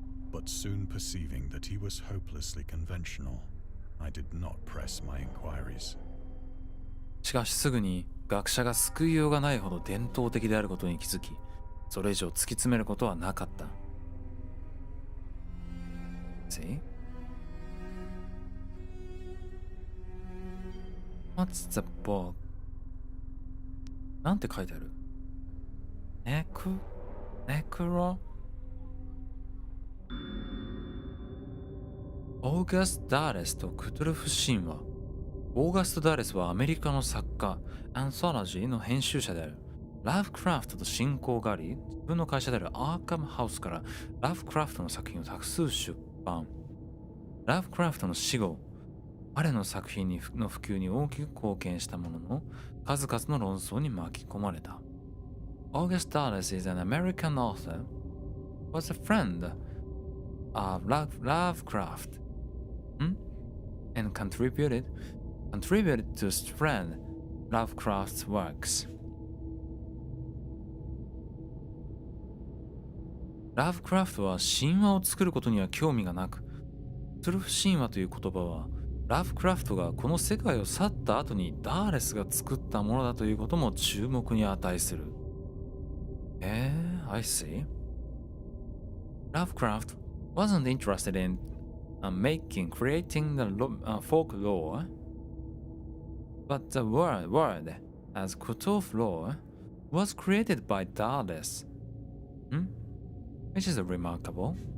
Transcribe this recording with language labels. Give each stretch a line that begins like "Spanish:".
English: But soon perceiving that he was hopelessly conventional, I did not press my inquiries.
Japanese: しかしすぐに学者が救いようがないほど伝統的であることに気づき、それ以上突き詰めることはなかった。
English: See? What's the book?
Japanese: なんて書いてある？ネクロオーガスト・ダーレスとクトゥルフ神話。オーガスト・ダーレスはアメリカの作家、アンソロジーの編集者である。ラブクラフトと親交があり、自分の会社であるアーカムハウスからラブクラフトの作品を多数出版。ラブクラフトの死後、彼の作品の普及に大きく貢献したものの、数々の論争に巻き込まれた。
English: August Dallas is an American author, was a friend of Lovecraft, and contributed to spread Lovecraft's works.
Japanese: ラブクラフトは神話を作ることには興味がなく、トゥルフ神話という言葉はラブクラフトがこの世界を去った後にダーレスが作ったものだということも注目に値する。
English: I see. Lovecraft wasn't interested in creating the folklore, but the word as Cthulhu lore was created by Dallas, which is remarkable.